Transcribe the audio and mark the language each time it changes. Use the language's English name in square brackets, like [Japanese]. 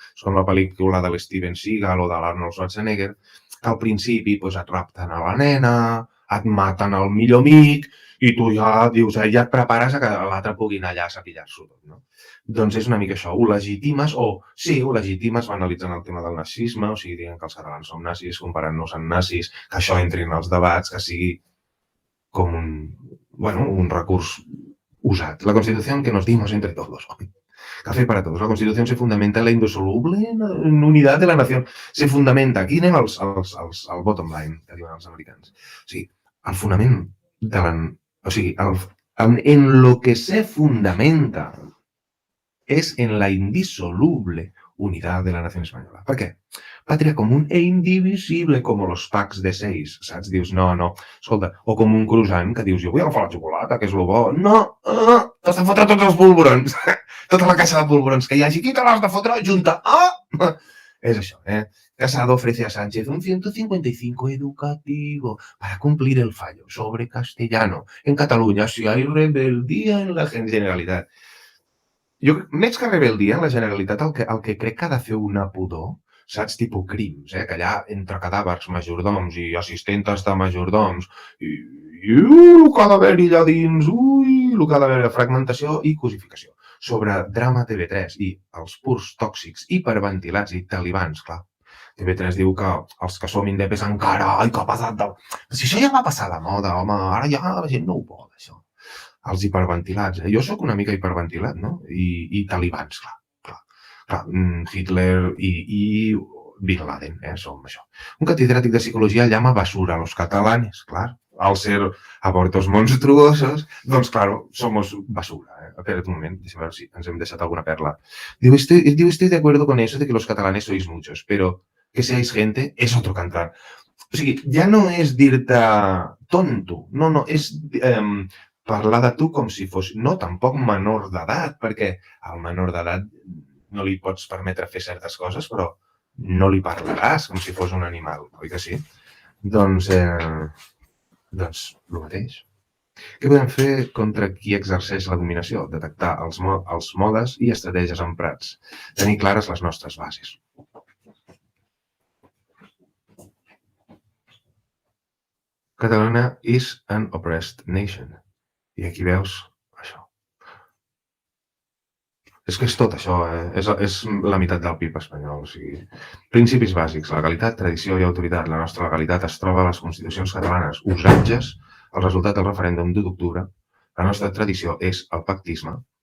[Catalan] És com la pel·lícula de l'Steven Seagal o de l'Arnold Schwarzenegger, que al principi doncs, et rapten a la nena, et maten el millor amic, i tu ja dius, ja et prepares a que l'altre pugui anar allà a sapillar-s'ho tot, no? Doncs és una mica això, ho legitimes banalitzant el tema del nazisme, o sigui, dient que els catalans som nazis, comparant-nos amb nazis, que això entri en els debats, que sigui com un recurs usat. [Spanish] La Constitución que nos dimos entre todos. Café para todos. La Constitución se fundamenta en la indisoluble unidad de la nación. Se fundamenta. [Catalan] Aquí anem al bottom line, que diuen els americans. O sigui, el fonament de la... O sigui, [Spanish] en lo que se fundamenta és en la indisoluble unidad de la nación española. [Catalan] Per què? [Spanish] Patria común e indivisible, [Catalan] com los packs de 6, saps? Dius, no, escolta, o com un croissant que dius, jo vull agafar la xocolata, que és lo bo. No, t'has de fotre tots els polvorons, tota la caixa de polvorons que hi hagi aquí, te l'has de fotre junta. És això, [Spanish] Casado ofrece a Sánchez un 155 educativo para cumplir el fallo sobre castellano. En Cataluña, si hay rebeldía en la Generalitat. [Catalan] Jo, més que rebeldia, en la Generalitat el que crec que ha de fer una pudor, saps, tipus crims, que allà entre cadàvers, majordoms i assistentes de majordoms, i el que ha d'haver allà dins, el que ha d'haver fragmentació i cosificació. Sobre drama TV3 i els purs tòxics hiperventilats i talibans, clar. TV3 diu que els que som indepes encara, ai, que ha passat de... Si això ja va passar de moda, home, ara ja la gent no ho vol, això. Els hiperventilats. Jo sóc una mica hiperventilat, no? I talibans, clar. Hitler i Bin Laden, som això. Un catedràtic de psicologia [Spanish] llama basura a los catalanes, clar. Al ser abortos monstruosos, doncs, claro, somos basura. [Catalan] Espera un moment, deixa'm veure si ens hem deixat alguna perla. [Spanish] Diu, estoy de acuerdo con eso de que los catalanes sois muchos, pero que seáis gente es otro cantar. [Catalan] O sigui, ja no és dir-te tonto, no, és parlar de tu com si fos, no tampoc menor d'edat, perquè al menor d'edat no li pots permetre fer certes coses, però no li parlaràs com si fos un animal, oi que sí? Doncs el mateix. Què podem fer contra qui exerceix la dominació? Detectar els modes i estratègies emprats. Tenir clares les nostres bases. [English] Catalunya is an oppressed nation. [Catalan] I aquí veus això. És que és tot això, és la meitat del PIB espanyol. O sigui, principis bàsics, legalitat, tradició i autoritat. La nostra legalitat es troba a les constitucions catalanes. Usatges, el resultat del referèndum d'1 d'octubre. La nostra tradició és el pactisme.